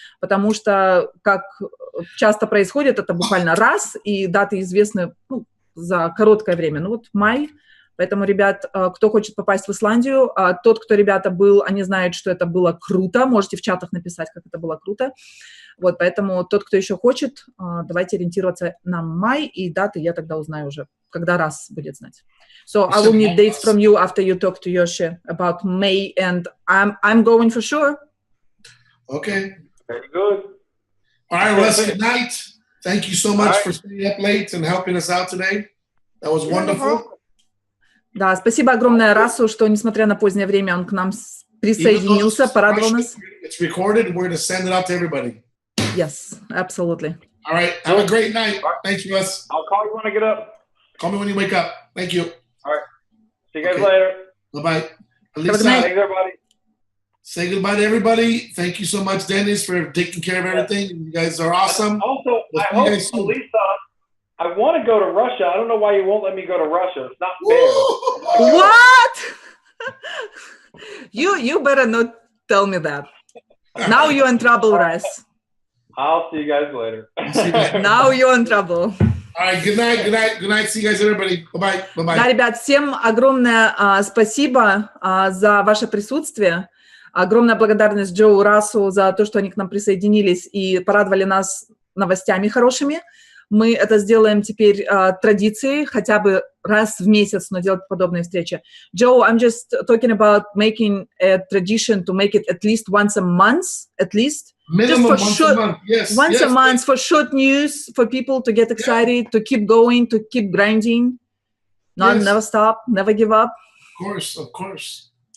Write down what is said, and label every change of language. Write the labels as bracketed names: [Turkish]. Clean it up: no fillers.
[Russian] Потому что, как часто происходит, это буквально раз, и даты известны за короткое время. Ну вот май. Поэтому, ребят, кто хочет попасть в Исландию, тот, кто, ребята, был, они знают, что это было круто. Можете в чатах написать, как это было круто. Вот, поэтому тот, кто еще хочет, давайте ориентироваться на май, и даты я тогда узнаю уже, когда раз будет знать. [English] So I will need dates from you after you talk to Yoshi about May, and I'm going for sure. Okay. Very good. All right, Russ, good night. Thank you so much for staying up late and helping us out today. That was wonderful. [Russian] Да, спасибо огромное Расу, что, несмотря на позднее время, он к нам присоединился, порадовал нас. [English] It's recorded. We're going to send it out to everybody. Yes, absolutely. All right. Have a great night. Thanks, Russ. I'll call you when I get up. Call me when you wake up. Thank you. All right. See you guys later. Bye-bye. Have a good night. Thanks, everybody. Say goodbye to everybody. Thank you so much, Dennis, for taking care of everything. You guys are awesome. Also, I hope, Lisa, I want to go to Russia. I don't know why you won't let me go to Russia. It's not fair. What? You better not tell me that. Now you're in trouble, Russ. I'll see you guys later. Now you're in trouble. All right, good night, good night, good night. See you guys, everybody. Bye-bye, bye-bye. [Russian] Да, ребят, всем огромное спасибо за ваше присутствие. Огромная благодарность Джоу, Расу за то, что они к нам присоединились и порадовали нас новостями хорошими. Мы это сделаем теперь традицией, хотя бы раз в месяц, но делать подобные встречи. [English] Joe, I'm just talking about making a tradition to make it at least once a month, at least. Minimum just for once short, a month, yes. Once a month yes. for short news, for people to get excited, to keep going, to keep grinding, not never stop, never give up. Of course, of course.